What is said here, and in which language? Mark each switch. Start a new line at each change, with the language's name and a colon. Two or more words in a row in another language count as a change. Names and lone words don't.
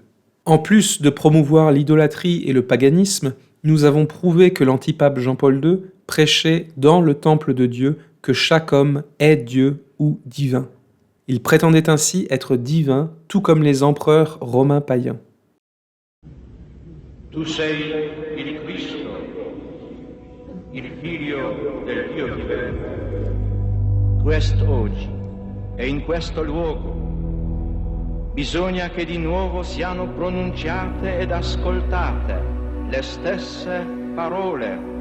French: En plus de promouvoir l'idolâtrie et le paganisme, nous avons prouvé que l'antipape Jean-Paul II prêchait dans le temple de Dieu que chaque homme est Dieu ou divin. Il prétendait ainsi être divin, tout comme les empereurs romains païens.
Italian: Tu sei il Cristo, il Figlio del Dio vivente. Quest'oggi e in questo luogo bisogna che di nuovo siano pronunciate ed ascoltate le stesse parole.